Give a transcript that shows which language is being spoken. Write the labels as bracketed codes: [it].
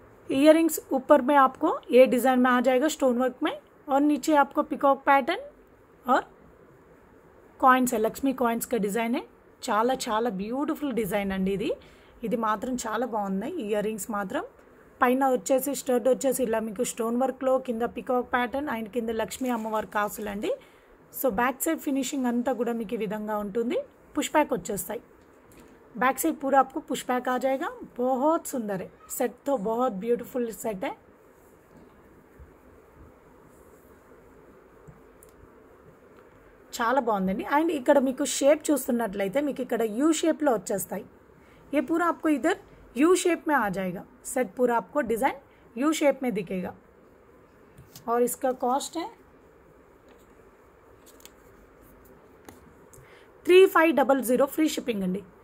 [hi] Earrings ऊपर में आपको ये डिज़ाइन में आ जाएगा स्टोन वर्क में, और नीचे आपको पिकॉक पैटर्न और [te] కాయిన్స్, లక్ష్మీ కాయిన్స్ కా డిజైన్ చాలా చాలా బ్యూటిఫుల్ డిజైన్ అండి ఇది మాత్రం చాలా బాగున్నాయి। ఇయర్ రింగ్స్ మాత్రం పైన వచ్చేసి స్టడ్ వచ్చేసి ఇలా మీకు స్టోన్ వర్క్లో, కింద పికాక్ ప్యాటర్న్ అండ్ కింద లక్ష్మీ అమ్మవారి కాసులు అండి। సో బ్యాక్ సైడ్ ఫినిషింగ్ అంతా కూడా మీకు ఈ విధంగా ఉంటుంది। పుష్ బ్యాక్ వచ్చేస్తాయి, [hi] बैक साइड पूरा आपको पुश बैक आ जाएगा। बहुत सुंदर है सेट तो, बहुत ब्यूटीफुल सेट है। [te] చాలా బాగుందండి। అండ్ ఇక్కడ మీకు షేప్ చూస్తున్నట్లయితే మీకు ఇక్కడ యూ షేప్ లో వచ్చేస్తాయి। [hi] ये पूरा आपको इधर यू शेप में आ जाएगा। सेट पूरा आपको डिजाइन यू शेप में दिखेगा, और इसका कॉस्ट है 3500 फ्री शिपिंग अंडी।